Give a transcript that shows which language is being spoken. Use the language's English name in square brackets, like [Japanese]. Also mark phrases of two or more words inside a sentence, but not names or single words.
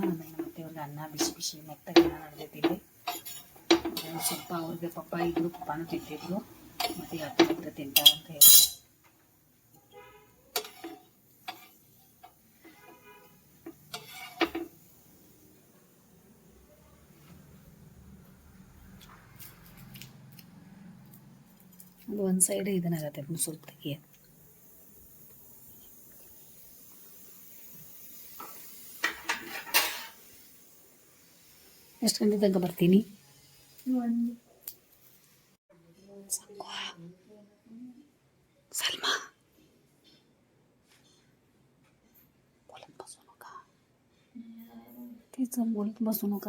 [Kannada] ಆಮೇಲೆ ಮತ್ತೆ ಅವ್ರಿಗೆ ಅನ್ನ ಬಿಸಿ ಬಿಸಿ ಮೆತ್ತಗೆ ಅನ್ನ ನಡೆದೈತಿ ಇಲ್ಲಿ. ಸ್ವಲ್ಪ ಅವ್ರಿಗೆ ಪಪ್ಪ ಇದ್ರು, ಪಪ್ಪಾನು ತಿಂತಿದ್ರು, ಮತ್ತು ಯಾಕೆ ತಿಂತಾರೆ ಅಂತ ಹೇಳಿ ಒಂದು ಸೈಡ್ ಇದನ್ನಾಗತ್ತೆ ಸ್ವಲ್ಪ ತೆಗಿಯ. ಎಷ್ಟು ಗಂಟೆ ತನಕ ಬರ್ತೀನಿ? [Marathi] सलमा बोलत बसू नका, तिचं बोलत बसू नका.